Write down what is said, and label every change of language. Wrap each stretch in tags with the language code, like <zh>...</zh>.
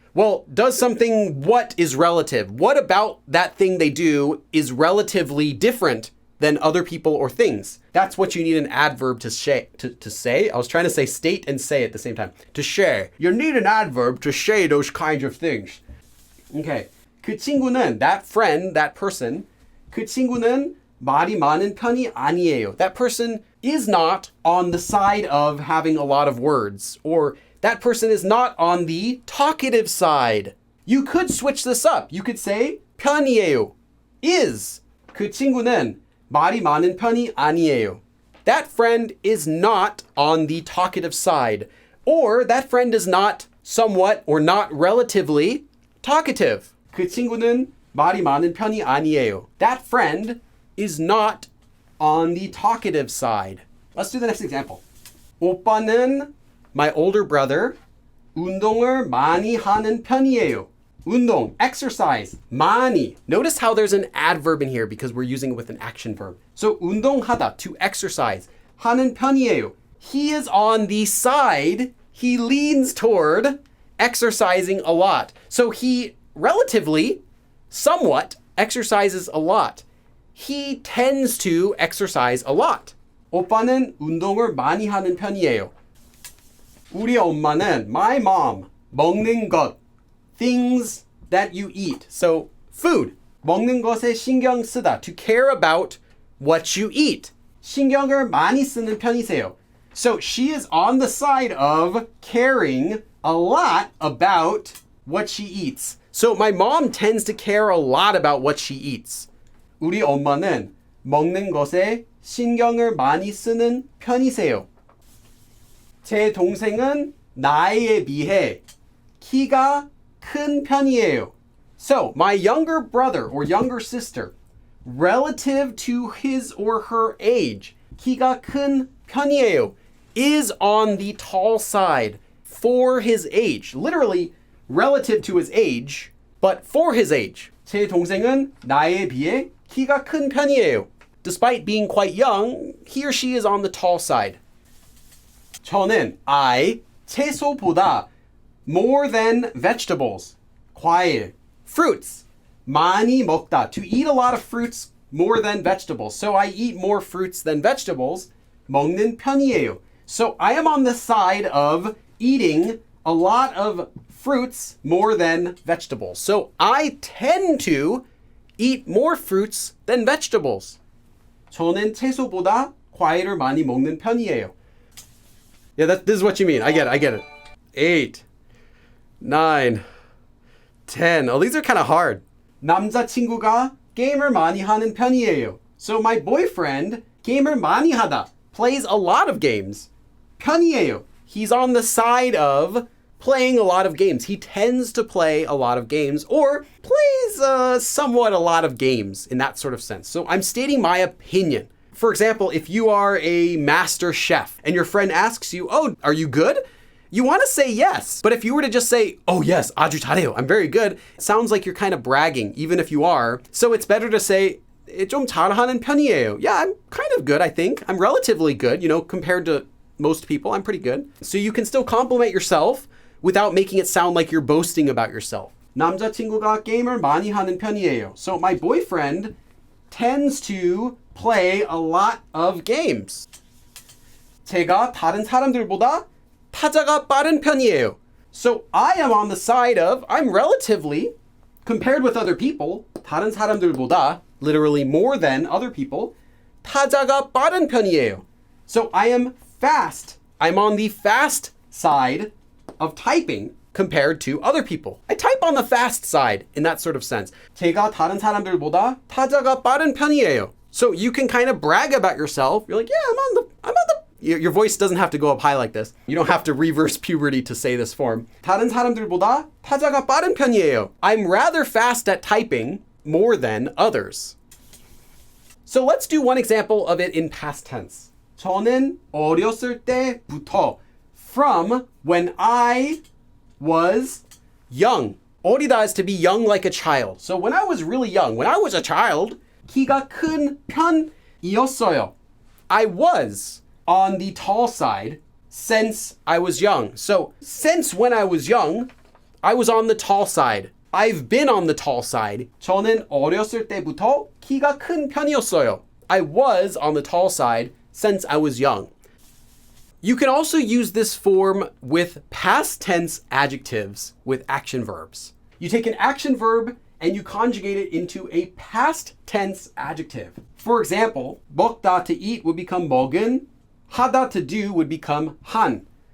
<en>Well, does something what is relative? What about that thing they do is relatively different than other people or things? That's what you need an adverb to say. I was trying to say state and say at the same time. To share. You need an adverb to say those kinds of things. Okay.</en> <ko>그 친구는,</ko> <en>that friend, that person,</en> <ko>그 친구는 말이 많은 편이 아니에요.</ko> <en>That person is not on the side of having a lot of words, or that person is not on the talkative side. You could switch this up. You could say 편이에요. Is.</en> <ko>그 친구는 말이 많은 편이 아니에요.</ko> <en>That friend is not on the talkative side. Or that friend is not somewhat or not relatively talkative.</en> <ko>그 친구는 말이 많은 편이 아니에요.</ko> <en>That friend is not on the talkative side. Let's do the next example.</en> <ko>오빠는,</ko> <en>my older brother,</en> <ko>운동을 많이 하는 편이에요. 운동, exercise, 많이.</ko> <en>Notice how there's an adverb in here because we're using it with an action verb. So 운동하다, to exercise.</en> <ko>하는 편이에요.</ko> <en>He is on the side, he leans toward exercising a lot. So he relatively, somewhat, exercises a lot. He tends to exercise a lot.</en> <ko>오빠는 운동을 많이 하는 편이에요. 우리 엄마는,</ko> <en>my mom,</en> <ko>먹는 것,</ko> <en>things that you eat. So food,</en> <ko>먹는 것에 신경 쓰다,</ko> <en>to care about what you eat.</en> <ko>신경을 많이 쓰는 편이세요.</ko> <en>So she is on the side of caring a lot about what she eats. So my mom tends to care a lot about what she eats.</en> <ko>우리 엄마는 먹는 것에 신경을 많이 쓰는 편이세요. 제 동생은 나이에 비해 키가 큰 편이에요.</ko> <en>So, my younger brother or younger sister, relative to his or her age,</en> <ko>키가 큰 편이에요,</ko> <en>is on the tall side for his age. Literally, relative to his age, but for his age.</en> <ko>제 동생은 나이에 비해 키가 큰 편이에요.</ko> <en>Despite being quite young, he or she is on the tall side. 저는, I,</en> <ko>채소보다</ko> <en>more than vegetables, 과일, fruits,</en> <ko>많이 먹다,</ko> <en>to eat a lot of fruits more than vegetables. So I eat more fruits than vegetables,</en> <ko>먹는 편이에요.</ko> <en>So I am on the side of eating a lot of fruits more than vegetables. So I tend to eat more fruits than vegetables.</en> <ko>저는 채소보다 과일을 많이 먹는 편이에요.</ko> <en>Yeah, this is what you mean. I get it. 8, 9, 10. Oh, these are kind of hard.</en> <ko>남자친구가 게임을 많이 하는 편이에요.</ko> <en>So my boyfriend,</en> <ko>게임을 많이 하다,</ko> <en>plays a lot of games.</en> <ko>편이에요.</ko> <en>He's on the side of playing a lot of games. He tends to play a lot of games, or plays somewhat a lot of games in that sort of sense. So I'm stating my opinion. For example, if you are a master chef and your friend asks you, "Oh, are you good?" You want to say yes. But if you were to just say, "Oh yes,</en> <ko>아주 잘해요,</ko> <en>I'm very good," it sounds like you're kind of bragging, even if you are. So it's better to say,</en> <ko>좀 잘하는 편이에요.</ko> <en>Yeah, I'm kind of good, I think. I'm relatively good, compared to most people, I'm pretty good. So you can still compliment yourself without making it sound like you're boasting about yourself.</en> <ko>남자친구가 게임을 많이 하는 편이에요.</ko> <en>So my boyfriend tends to play a lot of games.</en> <ko>제가 다른 사람들보다 타자가 빠른 편이에요.</ko> <en>So I am on the side of, I'm relatively, compared with other people,</en> <ko>다른 사람들보다,</ko> <en>literally more than other people.</en> <ko>타자가 빠른 편이에요.</ko> <en>So I am fast. I'm on the fast side of typing compared to other people. I type on the fast side in that sort of sense.</en> <ko>제가 다른 사람들보다 타자가 빠른 편이에요.</ko> <en>So you can kind of brag about yourself. You're like, yeah, I'm on the your voice doesn't have to go up high like this. You don't have to reverse puberty to say this form.</en> <ko>다른 사람들보다 타자가 빠른 편이에요.</ko> <en>I'm rather fast at typing more than others. So let's do one example of it in past tense.</en> <ko>저는 어렸을 때부터,</ko> <en>from when I was young. 어리다 is to be young like a child. So when I was really young, when I was a child,</en> <ko>키가 큰 편이었어요.</ko> <en>I was on the tall side since I was young. So since when I was young, I was on the tall side. I've been on the tall side.</en> <ko>저는 어렸을 때부터 키가 큰 편이었어요.</ko> <en>I was on the tall side since I was young. You can also use this form with past tense adjectives with action verbs. You take an action verb and you conjugate it into a past tense adjective. For example, 먹다 to eat would become 먹은, 하다 to do would become 한.</en>